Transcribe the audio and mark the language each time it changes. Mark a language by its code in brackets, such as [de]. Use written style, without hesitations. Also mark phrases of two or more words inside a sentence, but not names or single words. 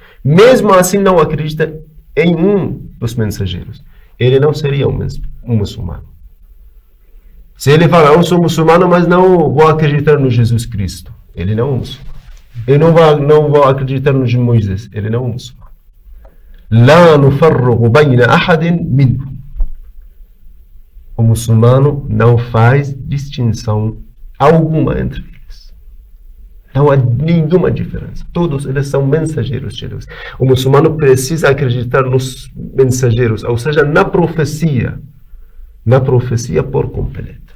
[pt] Mesmo assim não acredita em um dos mensageiros. Ele não seria um muçulmano. Se ele fala, eu sou muçulmano, mas não vou acreditar no Jesus Cristo, ele não é um muçulmano. Ele não vai acreditar no Moisés, ele não é um muçulmano. [ar] لا نفرق بين أحد منهم. [pt] O muçulmano não faz distinção alguma entre eles. Não há nenhuma diferença. Todos eles são mensageiros de Deus. O muçulmano precisa acreditar nos mensageiros, ou seja, na profecia por completo.